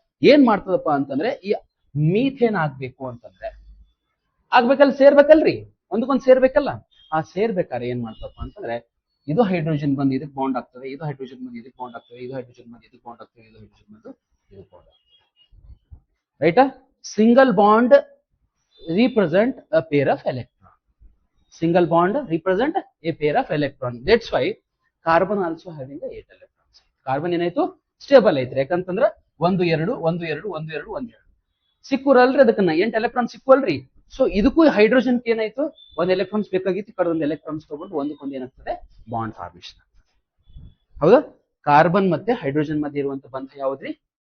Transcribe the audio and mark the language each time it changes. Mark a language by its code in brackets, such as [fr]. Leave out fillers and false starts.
[kn] ಏನ್ ಮಾಡ್ತದಪ್ಪ ಅಂತಂದ್ರೆ ಈ ಮೀಥೇನ್ ಆಗ್ಬೇಕು ಅಂತಂದ್ರೆ ಆಗ್ಬೇಕಲ್ಲ, ಸೇರ್ಬೇಕಲ್ರಿ, ಒಂದಕ್ಕೊಂದು ಸೇರ್ಬೇಕಲ್ಲ. ಆ ಸೇರ್ಬೇಕಾದ್ರೆ ಏನ್ ಮಾಡ್ತಪ್ಪ ಅಂತಂದ್ರೆ ಇದು ಹೈಡ್ರೋಜನ್ ಬಂದು ಇದಕ್ಕೆ ಬಾಂಡ್ ಆಗ್ತದೆ, ಇದು ಹೈಡ್ರೋಜನ್ ಬಂದು ಇದಕ್ಕೆ ಬಾಂಡ್ ಆಗ್ತದೆ, ಇದು ಹೈಡ್ರೋಜನ್ ಬಂದು ಇದಕ್ಕೆ ಬಾಂಡ್ ಆಗ್ತದೆ, ಇದು ಹೈಡ್ರೋಜನ್ ಬಂದು ಇದಕ್ಕೆ ಬಾಂಡ್ ಆಗ್ತದೆ. ರೈಟಾ? [en] Single bond represent a pair of electron. Single bond represent a pair of electron. That's why carbon also having a 8 electrons. [kn] Carbon ಏನಾಯ್ತು ಸ್ಟೇಬಲ್ ಐತ್ರಿ, ಯಾಕಂತಂದ್ರ 1 2 1 2 1 2 1 2 ಸಿಕ್ಕೂರಲ್ರಿ, ಅದಕ್ಕನ್ನ 8 ಎಲೆಕ್ಟ್ರಾನ್ ಸಿಕ್ಕುವಲ್ರಿ. ಸೊ ಇದಕ್ಕೂ ಹೈಡ್ರೋಜನ್ ಏನಾಯ್ತು, 1 ಎಲೆಕ್ಟ್ರಾನ್ಸ್ ಬೇಕಾಗಿತ್ತು, ಕಡೊಂದು ಎಲೆಕ್ಟ್ರಾನ್ಸ್ ತಗೊಂಡು ಒಂದಕ್ಕೊಂದು ಏನಾಗ್ತದೆ ಬಾಂಡ್ ಫಾರ್ಮೇಶನ್. ಹೌದಾ? ಕಾರ್ಬನ್ ಮತ್ತೆ ಹೈಡ್ರೋಜನ್ ಮಧ್ಯೆ ಇರುವಂತ ಬಂಧ ಯಾವ್ದ್ರಿ?